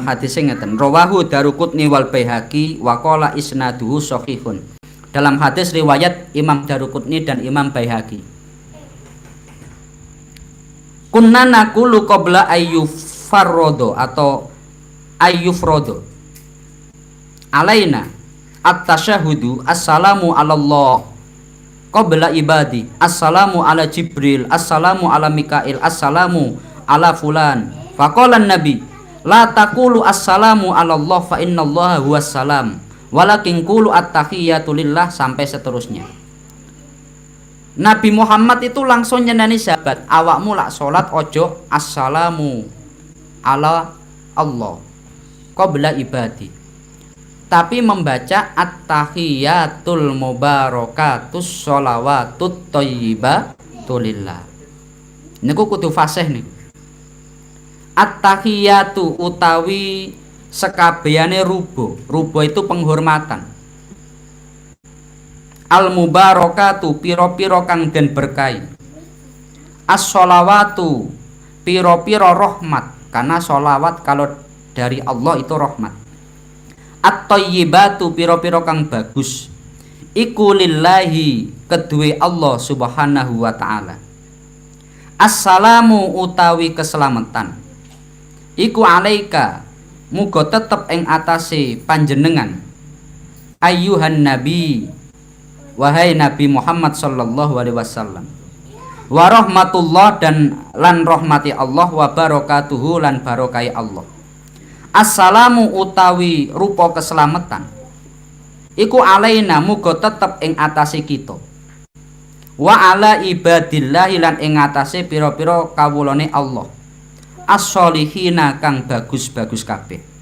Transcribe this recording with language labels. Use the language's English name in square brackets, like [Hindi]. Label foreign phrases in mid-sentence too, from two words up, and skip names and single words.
[Javanese] hadis ngeten, [Arabic] رواه الدارقطني والبيهقي وقال إسناده صحيح. [Indonesian] Dalam hadis riwayat Imam Daruqutni dan Imam Baihaqi. [Arabic] كنا نقول قبل أن يفرض atau ayyufrodo. علينا التشهد السلام على الله قبل عباد. السلام على جبريل، السلام على ميكائيل، السلام على فلان. فقال النبي لا تقولوا السلام على الله فإن الله هو السلام ولكن قولوا التحيات لله [Indonesian] sampai seterusnya. [Javanese] Nabi Muhammad itu langsung nyenani sahabat, awakmu lak salat ojo [Arabic] السلام على الله قبل عباد, [Indonesian] tapi membaca [Arabic] التحيات المباركات الصلوات الطيبات لله. [Javanese] Niku kudu fasih niku. At-tahiyatu utawi sekabehane rubo. [Indonesian] Rubo itu penghormatan. [Javanese] Al-mubarakatu piro-piro kang den berkahi. As-sholawatu piro-piro rahmat, [Indonesian] karena sholawat kalau dari Allah itu rahmat. [Javanese] At-thayyibatu piro-piro kang bagus, iku lillahi kedue [Arabic] الله سبحانه وتعالى. [Javanese] Assalamu utawi keselamatan, iku alaika muga tetep ing atase panjenengan, [Arabic] أيها النبي [Indonesian] wahai Nabi Muhammad [Arabic] صلى الله عليه وسلم, ورحمة الله [Javanese] dan lan rahmati Allah, [Arabic] وبركاته [Javanese] lan barokai Allah. Assalamu utawi rupa keselamatan, iku alaina muga tetep ing atase kita, [Arabic] وعلى عباد الله [Javanese] lan ing atase pira-pira kawulane Allah, as-sholihina kang bagus-bagus kabeh.